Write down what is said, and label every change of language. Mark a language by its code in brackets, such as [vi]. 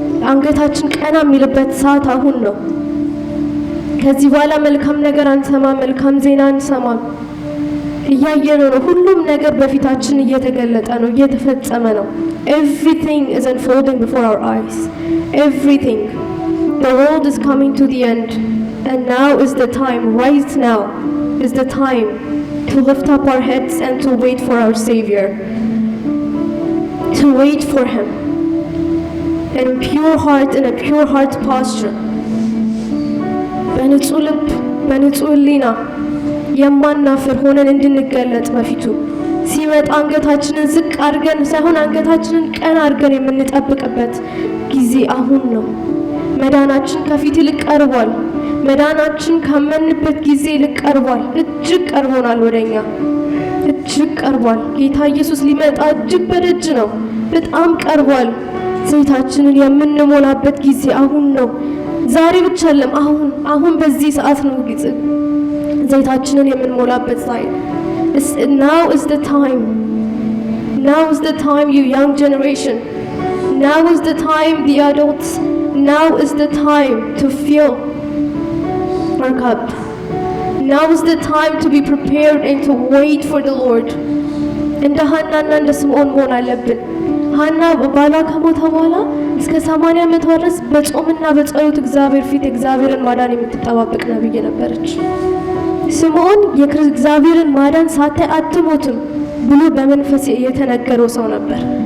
[am] አንገታችን ቀና የሚልበት ሰዓት አሁን ነው። ከዚህ በኋላ መልካም ነገር አንሰማም፣ መልካም ዜና አንሰማም። እያየነው ነው። ሁሉም ነገር በፊታችን እየተገለጠ ነው፣ እየተፈጸመ ነው። [en] Everything is unfolding before our eyes. Everything. The world is coming to the end. And now is the time, right now is the time to to lift up our heads and to wait for our Savior, to wait for Him in a pure heart, in a pure heart posture. [am] በንጹህ ልብ በንጹህ ሕሊና የማናፍር ሆነን እንድንገለጥ በፊቱ ሲመጣ አንገታችንን ዝቅ አድርገን ሳይሆን አንገታችንን ቀና አድርገን የምንጠብቅበት ጊዜ አሁን ነው። መዳናችን ከፊት ይልቅ ቀርቧል። መዳናችን ካመንበት ጊዜ ይልቅ ቀርቧል። እጅግ ቀርቦናል፣ ወደኛ እጅግ ቀርቧል። ጌታ ኢየሱስ ሊመጣ እጅግ በደጅ ነው፣ በጣም ቀርቧል። ዘይታችንን የምንሞላበት ጊዜ አሁን ነው። ዛሬ ብቻ አይደለም፣ አሁን በዚህ ሰዓት ነው ዘይታችንን የምንሞላበት ሰዓት። [en] Now is the time. Now is the time, you young generation. Now is the time, the adults. Now is the time to fill our cup. Now is the time to be prepared and to wait for the Lord. [am] እንደ ሐናና እንደ ስምዖን መሆን አለብን። ሐና ባሏ ከሞተ በኋላ እስከ 80 ዓመቷ ድረስ በጾምና በጸሎት እግዚአብሔር ፊት እግዚአብሔርን ማዳን የምትጠባበቅ ነብይ ነበረች። ስምዖን የእግዚአብሔርን ማዳን ሳታይ አትሞትም ብሎ በመንፈስ የተነገረው ሰው ነበር።